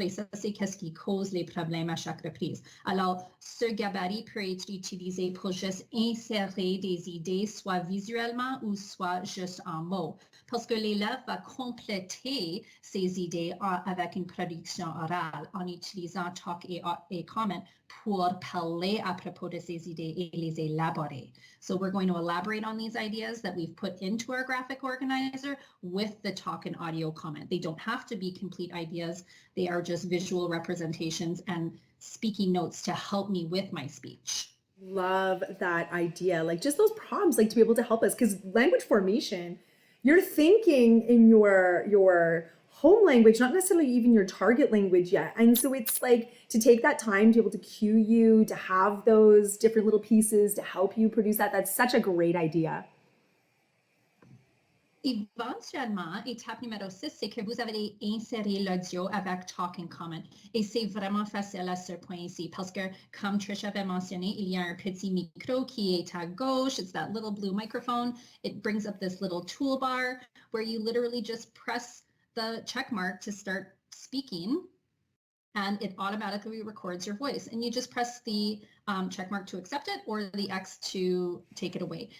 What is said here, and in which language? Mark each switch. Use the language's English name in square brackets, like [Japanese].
[French] Et ça, c'est ce qui cause les problèmes à chaque reprise. Alors, ce gabarit peut être utilisé pour juste insérer des idées, soit visuellement ou soit juste en mots. Parce que l'élève va compléter ses idées avec une production orale en utilisant talk et comment pour parler à propos de ces idées et les élaborer. [English] So we're going to elaborate on these ideas that we've put into our graphic organizer with the talk and audio comment. They don't have to be complete ideas. They are just visual representations and speaking notes to help me with my speech. Love that idea. Like just those prompts, like to be able to help us, because language formation, you're thinking in your home language, not necessarily even your target language yet. And so it's like to take that time to be able to cue you, to have those different little pieces to help you produce that. That's such a great idea. [French] Éventuellement, étape numéro 6, c'est que vous avez inséré l'audio avec Talk and Comment. Et c'est vraiment facile à ce point ici parce que, comme Trish avait mentionné, il y a un petit micro qui est à gauche. [English] It's that little blue microphone. It brings up this little toolbar where you literally just press the check mark to start speaking and it automatically records your voice. And you just press the check mark to accept it or the X to take it away.